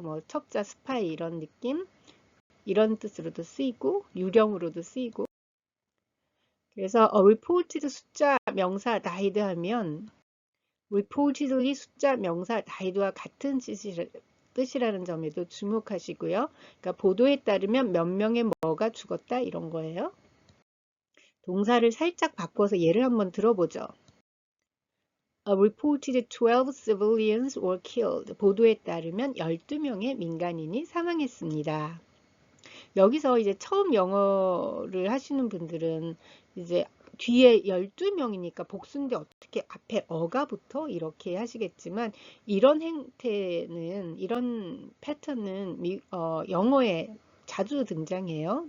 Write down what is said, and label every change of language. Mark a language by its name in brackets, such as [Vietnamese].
[Korean] 뭐 첩자, 스파이 이런 느낌? 이런 뜻으로도 쓰이고 유령으로도 쓰이고 그래서 [English] reported [Korean] 숫자 명사 [English] died [Korean] 하면 [English] reportedly [Korean] 숫자 명사 died와 같은 뜻이라는 점에도 주목하시고요. 그러니까 보도에 따르면 몇 명의 뭐가 죽었다 이런 거예요. 동사를 살짝 바꿔서 예를 한번 들어보죠. [English] reported 12 civilians were killed. [Korean] 보도에 따르면 12명의 민간인이 사망했습니다. 여기서 이제 처음 영어를 하시는 분들은 이제 뒤에 12명이니까 복수인데 어떻게 앞에 어가 붙어 이렇게 하시겠지만 이런 행태는 이런 패턴은 영어에 자주 등장해요.